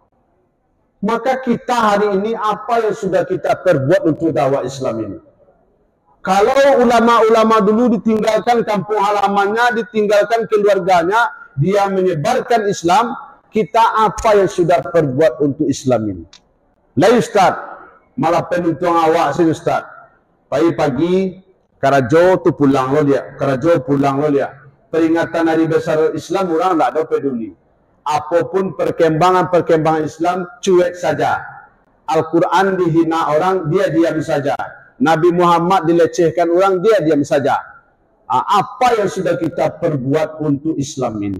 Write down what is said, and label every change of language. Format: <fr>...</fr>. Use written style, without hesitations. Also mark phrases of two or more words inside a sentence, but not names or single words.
<id>Maka kita hari ini apa yang sudah kita perbuat untuk dakwah Islam ini? Kalau ulama-ulama dulu ditinggalkan kampung halamannya, ditinggalkan keluarganya, dia menyebarkan Islam, kita apa yang sudah perbuat untuk Islam ini?</id> <min>Lah Ustaz, malah penuntang awak sih Ustaz. Pagi-pagi, Karajo tu pulang lo dia, Karajo pulang lo dia.</min> <id>Peringatan hari besar Islam orang tak ada peduli. Apapun perkembangan Islam cuek saja. Al-Quran dihina orang, dia diam saja. Nabi Muhammad dilecehkan orang, dia diam saja. Apa yang sudah kita perbuat untuk Islam ini?</id>